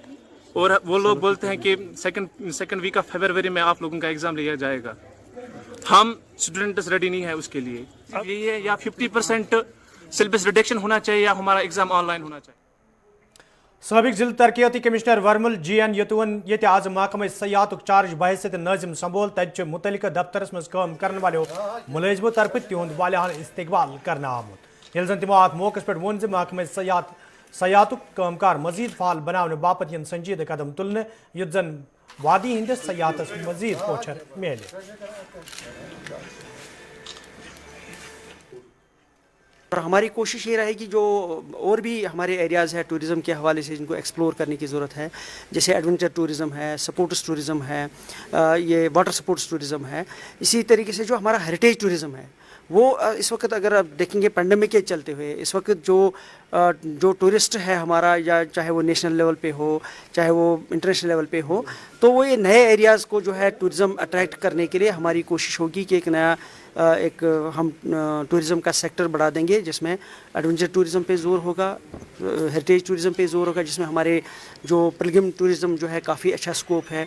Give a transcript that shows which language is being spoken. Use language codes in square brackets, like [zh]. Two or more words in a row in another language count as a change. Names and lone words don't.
[hi] और वो लोग बोलते हैं कि [en] second week of February [hi] में आप लोगों का एग्ज़ाम लिया जाएगा। हम स्टूडेंट्स रेडी नहीं है उसके लिए। ये या 50% [en] syllabus reduction [hi] होना चाहिए या हमारा एग्ज़ाम ऑनलाइन होना चाहिए। [ks] सबक जिला तरक्याती कमिश्नर वर्मुल GN यतुवन ये आज महकमे सयाहत चार्ज बहसियत नाजिम संबोल तत मुतलिक दफ्तरस मज काम करने वालों मुलजमों तरफ तिहद वालियान इस्तकबाल करना आमुत ये जन तमो अत मौके पे वोन महकमे सयाहत कामकार मजीद फाल बनाने बापत इन संजीद कदम तुलने युत जन वादी हिंदिस सयाहतस मजीद पोछर मिले। [hi] और हमारी कोशिश ये रहेगी जो और भी हमारे एरियाज़ है टूरिज़म के हवाले से जिनको एक्सप्लोर करने की ज़रूरत है, जैसे [en] adventure tourism [hi] है, [en] sports tourism [hi] है, ये [en] water sports tourism [hi] है, इसी तरीके से जो हमारा [en] heritage tourism [hi] है वो इस वक्त अगर आप देखेंगे पेंडेमिक के चलते हुए इस वक्त जो टूरिस्ट है हमारा, या चाहे वो [en] national level [hi] पे हो चाहे वो [en] international level [hi] पे हो, तो वो ये नए एरियाज़ को जो है [en] tourism attract [hi] करने के लिए हमारी कोशिश होगी कि एक नया हम टूरिज़म का सेक्टर बढ़ा देंगे जिसमें [en] adventure tourism [hi] पे ज़ोर होगा, [en] heritage tourism [hi] पे ज़ोर होगा, जिसमें हमारे जो [en] pilgrim tourism [hi] जो है काफ़ी अच्छा स्कोप है।